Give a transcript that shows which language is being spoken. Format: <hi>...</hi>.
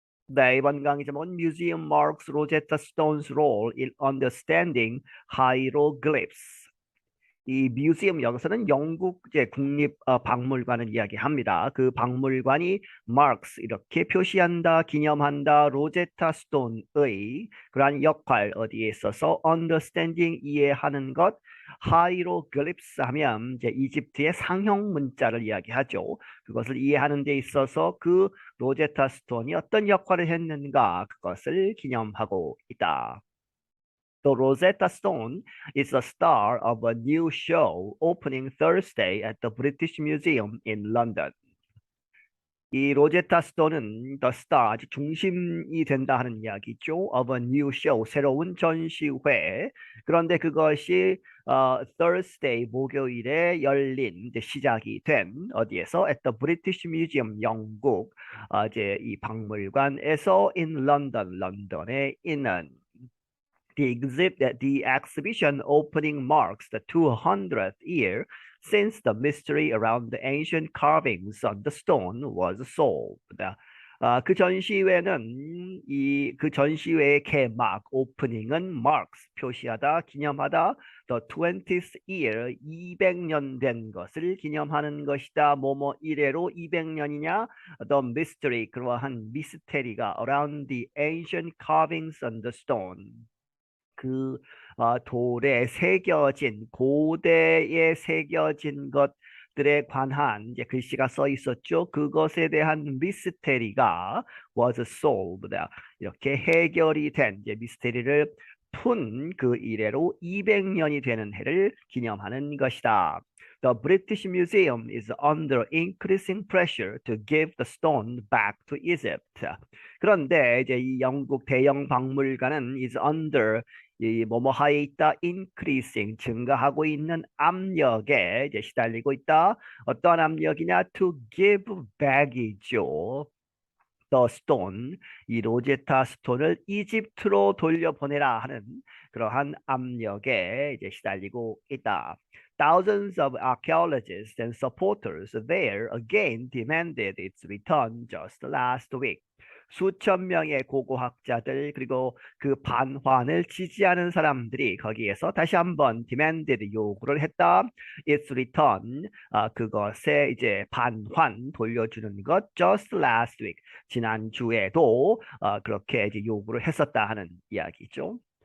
<ko>네, 이번 강의 제목은</ko> <en>Museum Marks Rosetta Stone's Role in Understanding Hieroglyphs.</en> <ko>이 뮤지엄 여기서는 영국 이제 국립 박물관을 이야기합니다. 그 박물관이 marks 이렇게 표시한다, 기념한다, 로제타 스톤의 그러한 역할 어디에 있어서 understanding 이해하는 것, hieroglyphs 하면 이제 이집트의 상형 문자를 이야기하죠. 그것을 이해하는 데 있어서 그 로제타 스톤이 어떤 역할을 했는가 그것을 기념하고 있다.</ko> <en>The Rosetta Stone is the star of a new show opening Thursday at the British Museum in London.</en> <ko>이 로제타 스톤은 The Star, 아주 중심이 된다 하는 이야기죠.</ko> <en>Of a new show,</en> <ko>새로운 전시회. 그런데 그것이 Thursday, 목요일에 열린 이제 시작이 된 어디에서?</ko> <en>At the British Museum,</en> <ko>영국 이제 이 박물관에서</ko> <en>in London,</en> <ko>런던에 있는</ko> <en>the exhibition opening marks the 200th year since the mystery around the ancient carvings on the stone was solved.</en> <ko>그 전시회는 그 전시회의 개막 오프닝은 marks 표시하다 기념하다</ko> <en>the 20th year</en> <ko>200년 된 것을 기념하는 것이다. 뭐뭐 이래로 200년이냐</ko> <en>the mystery</en> <ko>그러한 미스테리가</ko> <en>around the ancient carvings on the stone</en> <ko>그 돌에 새겨진 고대에 새겨진 것들에 관한 이제 글씨가 써 있었죠. 그것에 대한 미스테리가</ko> <en>was solved.</en> <ko>이렇게 해결이 된 이제 미스테리를 푼 그 이래로 200년이 되는 해를 기념하는 것이다.</ko> <en>The British Museum is under increasing pressure to give the stone back to Egypt.</en> <ko>그런데 이제 이 영국 대영 박물관은</ko> <en>is under</en> <ko>이 뭐뭐하에 있다 increasing 증가하고 있는 압력에 이제 시달리고 있다. 어떠한 압력이냐?</ko> <en>To give back이죠. The stone</en> <ko>이 로제타 스톤을 이집트로 돌려보내라 하는 그러한 압력에 이제 시달리고 있다.</ko> <en>Thousands of archaeologists and supporters there again demanded its return just last week.</en> <ko>수천 명의 고고학자들 그리고 그 반환을 지지하는 사람들이 거기에서 다시 한번 demanded 요구를 했다.</ko> <en>Its return</en> <ko>그것에 이제 반환 돌려주는 것</ko> <en>just last week</en> <ko>지난주에도 그렇게 이제 요구를 했었다 하는 이야기죠.</ko>